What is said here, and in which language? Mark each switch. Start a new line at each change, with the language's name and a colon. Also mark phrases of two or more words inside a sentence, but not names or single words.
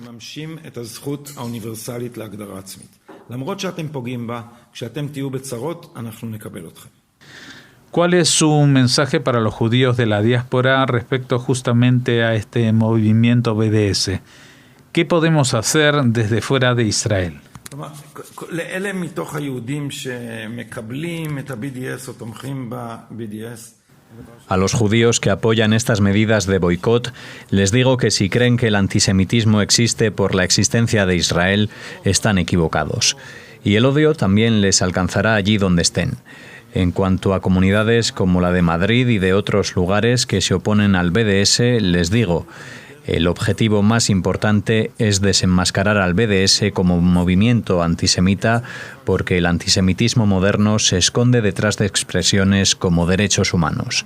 Spanish: ¿Cuál es su mensaje para los judíos de la diáspora respecto justamente a este movimiento BDS? ¿Qué podemos hacer desde fuera de Israel?
Hebrew: לאלה מתוך היהודים שמקבלים את ה-BDS או תומכים ב-BDS.
Spanish: A los judíos que apoyan estas medidas de boicot, les digo que si creen que el antisemitismo existe por la existencia de Israel, están equivocados. Y el odio también les alcanzará allí donde estén. En cuanto a comunidades como la de Madrid y de otros lugares que se oponen al BDS, les digo, el objetivo más importante es desenmascarar al BDS como movimiento antisemita porque el antisemitismo moderno se esconde detrás de expresiones como derechos humanos.